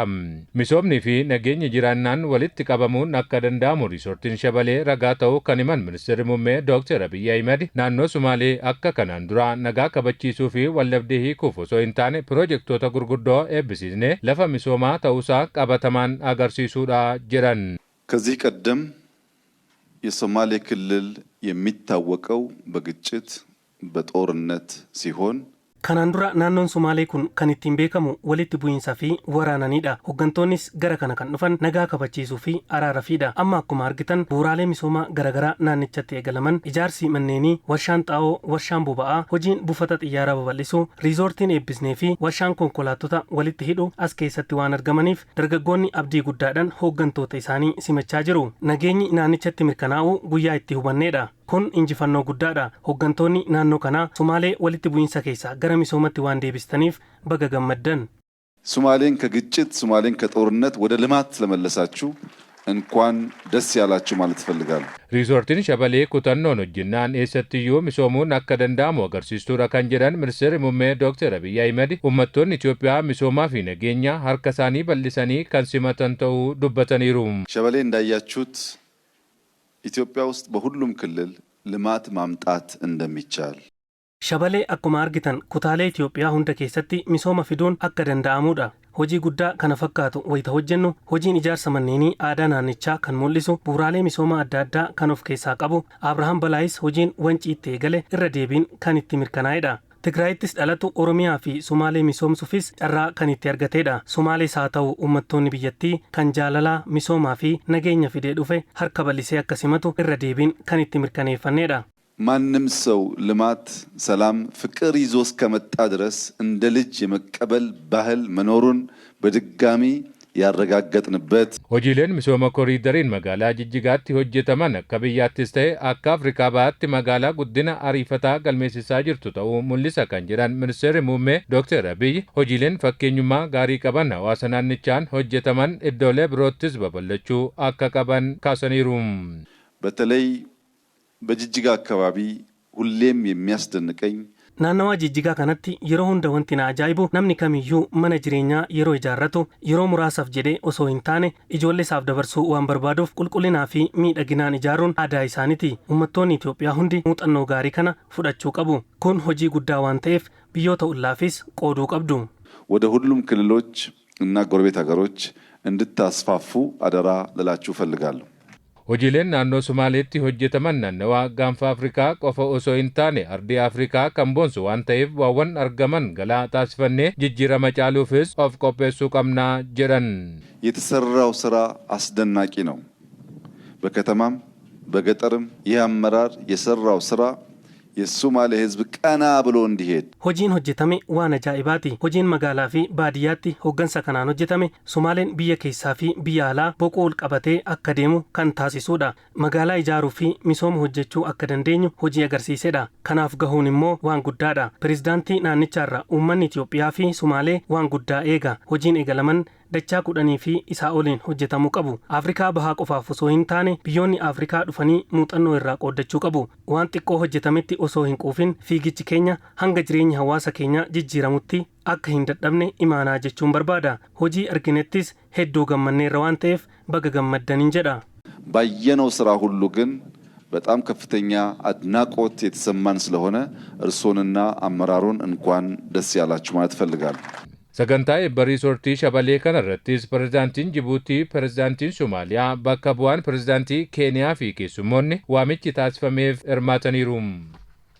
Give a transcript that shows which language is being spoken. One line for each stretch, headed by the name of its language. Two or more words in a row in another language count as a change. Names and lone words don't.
Oromo: Misoomnii fi nageenyi jiraannaan walitti qabamuun akka danda'amu riizoortiin Shabalee ragaa ta'uu kan himan Ministeerri Muummee Dr. Abiyyi Ahmed naannoo Somaalee akka kanaan dura nagaa kabachiisuu fi waldhabdee hiikuuf osoo hin taane piroojeektoota gurguddoo eebbisiisnee lafa misoomaa ta'uusaa qabatamaan agarsiisuudha jedhan.
Amharic: ከዚህ ቀደም የሶማሌ ክልል የሚታወቀው በግጭት በጦርነት ሲሆን
Oromo: Kanaan dura naannoon Somaalee kun kan ittiin beekamu walitti bu'iinsaa fi waraananiidha. Hooggantoonnis gara kana kan dhufan nagaa kabachiisuu fi araarafiidha. Amma akkuma argitan bu'uuraalee misoomaa garaagaraa naannichatti eegalaman ijaarsi manneenii, warshaan xaa'oo, warshaan boba'aa, hojiin buufata xiyyaaraa babal'isuu, riizoortiin eebbisnee fi warshaan konkolaattota walitti hidhu as keessatti waan argamaniif dargaggoonni abdii guddaadhaan hooggantoota isaanii simachaa jiru. Nageenyi naannichatti mirkanaa'uu guyyaa itti hubanneedha. Kun injifannoo guddaadha. Hooggantoonni naannoo kanaa Somaalee walitti bu'iinsa keessaa gara misoomatti waan deebistaniif baga gammaddan.
Amharic: ሶማሌን ከግጭት ሶማሌን ከጦርነት ወደ ልማት ስለመለሳችሁ እንኳን ደስ ያላችሁ ማለት እፈልጋለሁ።
Oromo: Riizoortiin Shabalee kutannoon hojjennaan eessattiyyuu misoomuun akka danda'amu agarsiistuudha kan jedhan Ministeerri Muummee Dr. Abiyyi Ahmed uummattoonni Itoophiyaa misoomaa fi nageenya harka isaanii bal'isanii kan simatan ta'uu dubbataniiru.
Amharic: ሸበሌ እንዳያችሁት ኢትዮጵያ ውስጥ በሁሉም ክልል ልማት ማምጣት እንደሚቻል
Oromo: Shabalee akkuma argitan kutaalee Itoophiyaa hunda keessatti misooma fiduun akka danda'amudha. Hojii guddaa kana fakkaatu wayita hojjennu hojiin ijaarsa manneenii aadaa naannichaa kan mul'isu bu'uuraalee misooma adda addaa kan of keessaa qabu Abrahaam Balaayis hojiin wanciitti eegale irra deebiin kan itti mirkanaa'edha. Tigraayittis dhalatu Oromiyaa fi Somaalee misoomsuufis carraa kan itti argateedha. Somaalees haa ta'u uummattoonni biyyattii kan jaalalaa misoomaa fi nageenya fidee dhufe harka bal'isee akka simatu irra deebiin kan itti mirkaneeffanneedha.
Amharic: ማንም ሰው ልማት፣ ሰላም፣ ፍቅር ይዞ እስከመጣ ድረስ እንደ ልጅ የመቀበል ባህል መኖሩን በድጋሚ ያረጋገጥንበት
Oromo: hojiileen misooma koriidariin magaalaa Jijjigaatti hojjetaman akka biyyaattis ta'e akka Afrikaa bahaatti magaalaa guddina ariifataa galmeessisaa jirtu ta'uu mul'isa kan jedhan Ministeerri Muummee Dr. Abiyyi hojiileen fakkeenyummaa gaarii qaban hawaasa naannichaan hojjetaman iddoolee biroottis babal'achuu akka qaban kaasaniiru.
Amharic: በተለይ በጅጅጋ አካባቢ ሁሌም የሚያስደንቀኝ
Oromo: Naannawaa Jijjigaa kanatti yeroo hunda wanti na ajaa'ibu namni kamiyyuu mana jireenyaa yeroo ijaarratu yeroo muraasaaf jedhee osoo hin taane ijoollee isaaf dabarsuu waan barbaaduuf qulqullinaa fi miidhaginaan ijaaruun aadaa isaaniiti. Uummattoonni Itoophiyaa hundi muuxannoo gaarii kana fudhachuu qabu. Kun hojii guddaa waan ta'eef biyyoota ollaafis qooduu qabdu.
Amharic: ወደ ሁሉም ክልሎች እና ጎረቤት ሀገሮች እንድታስፋፉ አደራ ልላችሁ እፈልጋለሁ።
Oromo: Hojiileen naannoo Somaaleetti hojjetaman naannawaa gaanfa Afrikaa qofa osoo hin taane ardii Afrikaa kan boonsu waan ta'eef waawwan argaman galaa taasifannee jijjiirama caaluufis of qopheessuu qabnaa jedhan.
Amharic: የተሰራው ስራ አስደናቂ ነው። በከተማም በገጠርም ይህ አመራር የሰራው ስራ የሶማሌ ህዝብ ቀና ብሎ እንዲሄድ
Oromo: Hojiin hojjetame waan ajaa'ibaati. Hojiin magaalaa fi baadiyyaatti hooggansa kanaan hojjetame Somaaleen biyya keessaa fi biyya alaa boqoo ol qabatee akka deemu kan taasisudha. Magaalaa ijaaruu fi misooma hojjechuu akka dandeenyu hojii agarsiisedha. Kanaaf gahuun immoo waan guddaadha. Pireezidaantii naannichaarra uummanni Itoophiyaa fi Somaalee waan guddaa eega. Hojiin eegalaman dachaa 10 fi isaa oliin hojjetamuu qabu. Afrikaa bahaa qofaaf osoo hin taane biyyoonni Afrikaa dhufanii muuxannoo irraa qooddachuu qabu. Waan xiqqoo hojjetametti osoo hin quufin fiigichi keenya hanga jireenya hawaasa keenyaa jijjiiramutti akka hin dadhabne imaanaa jechuun barbaada. Hojii arginettis hedduu gammanneerra waan ta'eef baga gammaddaniin jedha.
Amharic: ባየነው ስራ ሁሉ ግን በጣም ከፍተኛ አድናቆት የተሰማን ስለሆነ እርሶንና አመራሩን እንኳን ደስ ያላችሁ ማለት እፈልጋለሁ።
Oromo: Sagantaa eebba riizoortii Shabalee kanarrattis pireezidaantiin Jibuutii, pireezidaantiin Somaaliyaa, bakka bu'aan pireezidaantii Keeniyaa fi keessummoonni waamichi taasifameef hirmaataniiru.